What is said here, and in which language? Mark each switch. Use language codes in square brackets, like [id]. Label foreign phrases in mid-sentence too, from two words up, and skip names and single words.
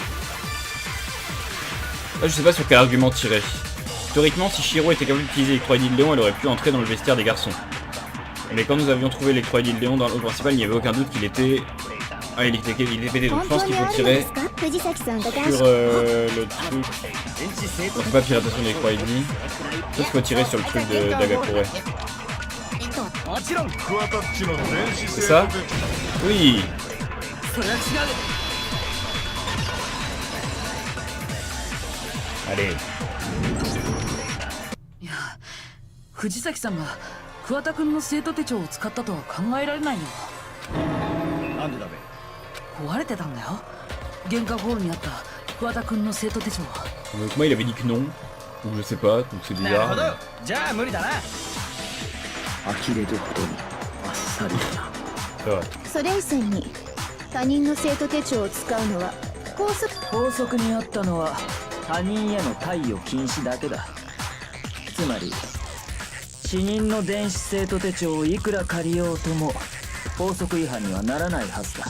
[fr] Là, je sais pas sur quel argument tirer. Théoriquement, si Shiro était capable d'utiliser l'électroïde de Léon, elle aurait pu entrer dans le vestiaire des garçons. Mais quand nous avions trouvé l'électroïde de Léon dans le hall principal, il n'y avait aucun doute qu'il était... Ah, il était pété, donc je pense qu'il faut tirer sur le truc... Non, c'est pas piratation d'électroïde. Je pense qu'il faut tirer sur le truc d'Agakure. [ja] もちろんクワタッチの電子 [fr] C'est ça? Oui. [ja] それは違う [fr] Allez. [ja] いや藤崎さんが桑田くんの生徒手帳を使ったとは考えられないよ。なんでだべ壊れてたんだよ玄関ホールにあった桑田くんの生徒手帳は。 [fr] Donc moi il avait dit que non. Ou je sais pas, donc c'est [ja] なるほど [fr] bizarre. [ja] じゃあ無理だな呆れるほどにあっさりだな。 [fr] Ça va. [ja] それ以前に他人の生徒手帳を使うのは法則にあったのは他人への貸与禁止だけだ。つまり死人の電子生徒手帳をいくら借りようとも法則違反にはならないはずだ。